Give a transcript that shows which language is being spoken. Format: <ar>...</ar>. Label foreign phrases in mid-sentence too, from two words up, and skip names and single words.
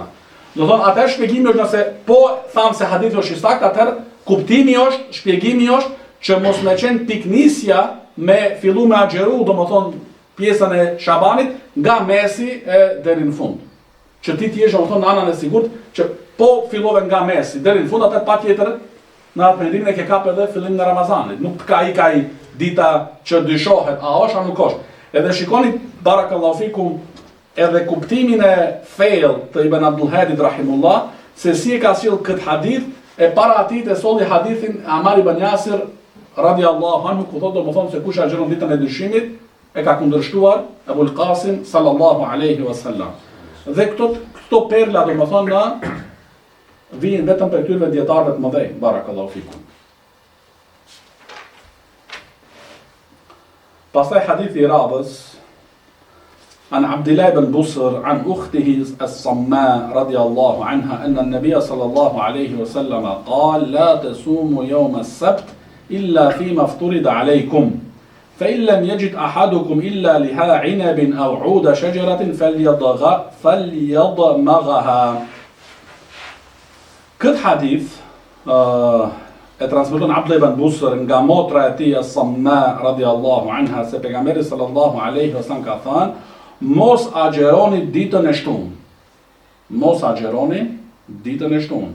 <sq>Do thonë, atë shpjegimi është nëse po tham se hadithi është i saktë, atëherë kuptimi është, shpjegimi është që mos me qenë piknisja me fillu me agjeru, domethënë pjesën e Shabanit nga mesi e deri në fund. Që ti jesh domethënë në anën e sigurt që po fillove nga mesi deri në fund, atë patjetër në atë mendimin e ke kap edhe fillimin e Ramazanit. Nuk ka i dita që dyshohet, a është a nuk është. Edhe shikoni</sq> <ar>بارك الله فيكم</ar> <sq>edhe kuptimin e fejll të Ibn Abdul Hadit rahimullah, se si e ka sjell këtë hadith, e para atij të solli hadithin Amar ibn Yasir</sq> <ar>رضي الله عنه,</ar> <sq>ku thotë domethënë se kush agjeron ditën e dyshimit e ka kundërshtuar Ebul Qasim</sq> <ar>صلى الله عليه وسلم.</ar> <sq>Dhe këto perla domethënë vijnë vetëm për këtyre dietarëve të mëdhenj,</sq> <ar>بارك الله فيكم.</ar> <sq>Pastaj hadithi i radhës</sq> <ar>عن عبد الله بن بصر عن أخته الصماء رضي الله عنها أن النبي صلى الله عليه وسلم قال لا تصوموا يوم السبت إلا فيما افترض عليكم فإن لم يجد أحدكم إلا لها عنب أو عود شجرة فليضمغها.</ar> <sq>Këtë hadith e transmeton Abdullah ibn Busr nga motra e tij As-Samma</sq> <ar>رضي الله عنها</ar> <sq>se pejgamberi</sq> <ar>صلى الله عليه وسلم</ar> <sq>ka thënë mos agjeroni ditën e shtunë. Mos agjeroni ditën e shtunë.</sq>